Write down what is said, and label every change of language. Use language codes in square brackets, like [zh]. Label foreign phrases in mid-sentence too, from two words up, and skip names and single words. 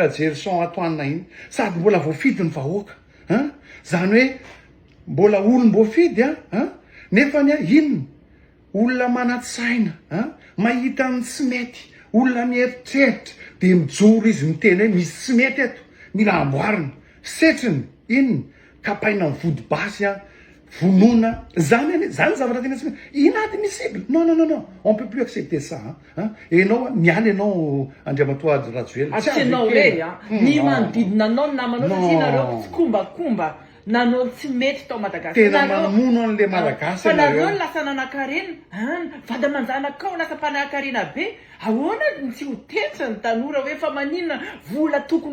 [mg] Gerson Antoine iny sady mbola voafidiny vahoaka zany hoe mbola olom-bo fidy nefa ny inona olona manatsaina mahita ny tsy mety olona mieritreritra de mijoro izy mitena hoe misy tsy mety eto mila amboarina setriny inona kapaina ny vody basy vonoina zany zavatra tena tsy inaty misibla [fr] non on peut plus accepter ça [mg] enao miala ianao andriamatoady rajoely tsy anao re ny manodidina anao ny namanao satria nareo tsy kombakomba nanao tsy mety tao tena mamono an'le malagasy fa nareo ny lasa nanankarena vada manjanakao lasa mpanankarena be ahoana tsy ho tetra ny tanora hoe fa maninona vola tokony